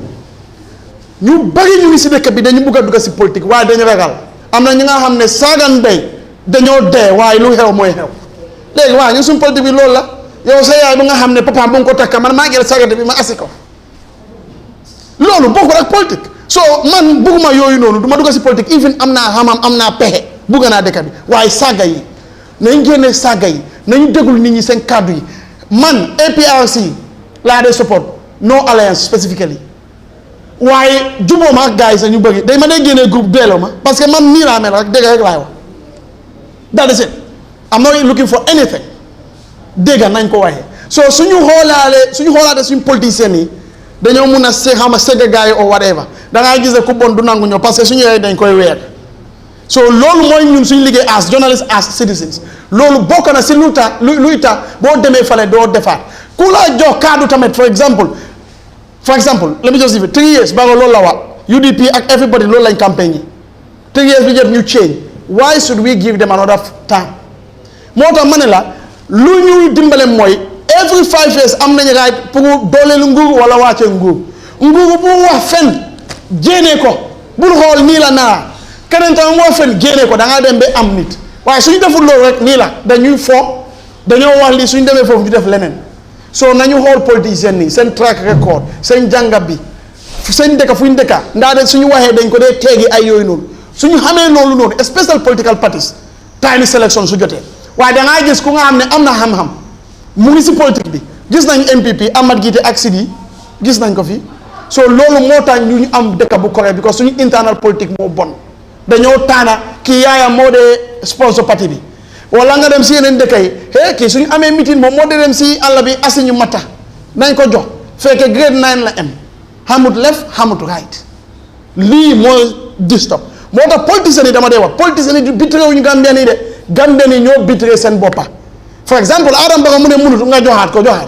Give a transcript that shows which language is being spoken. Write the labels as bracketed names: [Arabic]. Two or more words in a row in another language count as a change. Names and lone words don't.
[Wolof] ñu bari ñu ngi si dëkk bi dañu bugg a dugg si politique waaye dañu ragal am na ñi nga xam ne saagan mbéy dañoo dee waaye lu xew mooy xew léegi waaye ñun suñu politique bi loolu la yow sa yaay bu nga xam ne papa bu nga ko takka man maa ngi sagate bi ma asi ko loolu bokkul ak politique so man bugguma yooyu noonu du ma dugg si politique even am naa xamam am naa pexe bugga naa dëkk bi waaye saaga yi nañ génne saaga yi nañu déglu nit ñi seen kàddu yi man APRC laa dee [English] support no alliance specifically [Wolof] waaye juboo ma ak gars yi sax ñu bëgg day ma day génnee groupe delloo ma [French] parce que [Wolof] man nii laa mel rek dégg rek laay wax [English] that is it I'm not looking for anything [Wolof] dégg nañ ko waxee so suñu xoolaate suñu politiciens yi dañoo mun a se xama segg gars yi [English] or whatever [Wolof] dangaa gis ne ku bon du nangu ñëw [French] parce que [Wolof] suñu yooyu dañ koy weer so loolu mooy ñun suñu liggéey [English] as journalists as citizens [Wolof] loolu bokk na si luy tax boo demee fale doo defaat ku la jox kaddu tamit [English] for example let me just give it 3 years [Wolof] ba nga loolu la wax UDP ak everybody loolu lañ campagne yi 3 years bi jot ñu [English] change why should we give them another time [Wolof] moo tax ma ne la lu ñuy dimbale mooy [English] every 5 years [Wolof] am nañu right pour dooleelu nguur wala wàcce nguur bu wax fen jéene ko bul xool nii la naa keneen tamit moo fen jéene ko da ngaa dem ba am nit waaye suñu deful loolu rek nii la dañuy fo dañoo wax lii suñu demee foofu ñu def leneen so nañu xool politiciens nii seen [English] track record [Wolof] seen jàngat bi seen dëkka fu ñu dëkka ndaa de suñu waxee dañ ko dee teegi ay yooyu noonu suñu xamee loolu noonu [English] special political parties time selection [Wolof] su jotee waaye da ngaa gis ku nga xam ne am na xam-xam mu ngi si politique bi gis nañ MPP Amat Gite ak Sidi gis nañ ko fi so loolu moo tax ñu am dëkk bu correct because suñu internal politique moo bon dañoo taana kii yaayam moo dee sponsor parti bi wala nga dem si yeneen dëkk yi kii suñu amee meeting moom moo dee dem si àll bi asi ñu matta nañ ko jox fekke grade 9 la am xamut left xamut right lii mooy disturb moo tax politiciens yi dama dee wax politiciens yi bitré ñu Gambien yi de Gambien yi ñoo bitré seen boppa [French] for exemple [Wolof] Adama Barrow mu ne munut nga joxaat ko